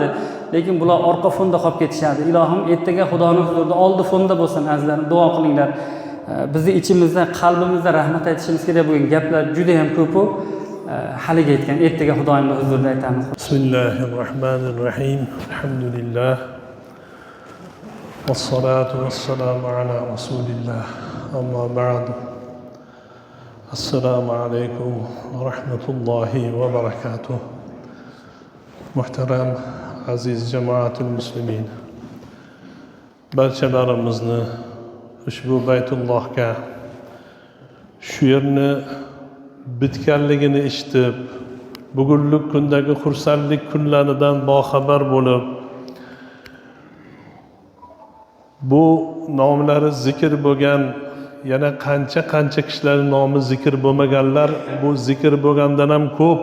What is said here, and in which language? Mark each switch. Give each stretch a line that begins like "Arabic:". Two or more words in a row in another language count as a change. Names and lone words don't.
Uzbek: Lekin bular orqa fonda qolib ketishadi. Ilohim ertaga Xudoning huzurida oldi fonda bo'lsin, azizlarim, duo qilinglar. Bizni ichimizda, qalbimizda rahmat aytishimiz kerak bo'lgan gaplar juda ham ko'p-u. Haliga aytgan, ertaga Xudoning huzurida aytamiz.
Arabic: بسم الله الرحمن الرحيم. الحمد لله. والصلاة والسلام على رسول الله. أما بعد. السلام عليكم ورحمة الله وبركاته.
Uzbek: Muhtaram aziz
Arabic: جماعة المسلمين.
Uzbek: Barchalarimizni ushbu Baytullohga shu yerni bitganligini eshitib, bugunlik kundagi xursandlik kunlaridan boxabar bo'lib, bu nomlari zikr bo'lgan, yana qancha kishilarning nomi zikr bo'lmaganlar, bu zikr bo'lgandan ham ko'p.